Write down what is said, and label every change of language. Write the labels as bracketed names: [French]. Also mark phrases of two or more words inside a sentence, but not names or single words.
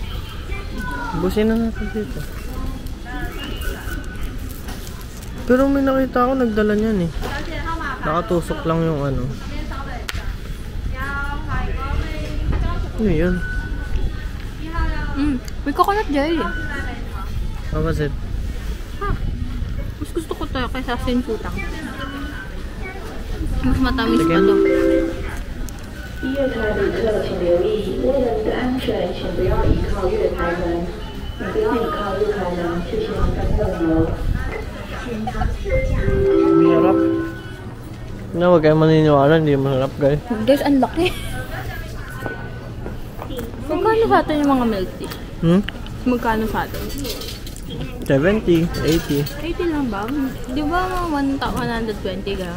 [Filipino] Busin na natin dito. Pero may nakita ako nagdala niyan eh. Nakatusok lang yung ano. Ano yun? May coconut jelly. [English] How was it? [Filipino] Mas gusto ko to kaysa sinputang. Mas matamis pa to. [Chinese] 第月台旅客请留意，为了您的安全，请不要倚靠月台门，请不要倚靠月台门，谢谢您的配合。 [Filipino] Masarap. Na, huwag kayo maniniwala, hindi masarap guys. Guys, ang laki. Magkano sa atin yung mga milk tea? Magkano sa atin? 70, 80. 80 lang ba? Di ba 120 gram?